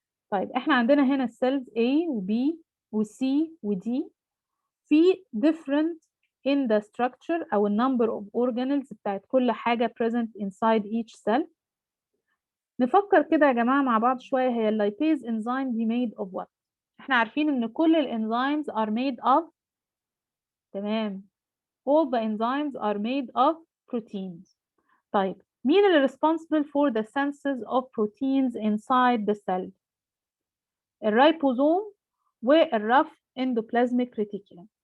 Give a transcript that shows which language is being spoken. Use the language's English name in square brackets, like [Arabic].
[Arabic] طيب احنا عندنا هنا السيلز A و B و C و D في [English] different in the structure [Arabic] أو [English] number of organelles [Arabic] بتاعت كل حاجة [English] present inside each cell. [Arabic] نفكر كده يا جماعة مع بعض شوية هي اللايبيز enzyme دي [English] made of what؟ [Arabic] احنا عارفين ان كل الانزيمز [English] are made of [Arabic] تمام [English] all the enzymes are made of proteins. [Arabic] طيب مين اللي [English] responsible for the synthesis of proteins inside the cell؟ [Arabic] الرايبوزوم والرف endoplasmic reticulum.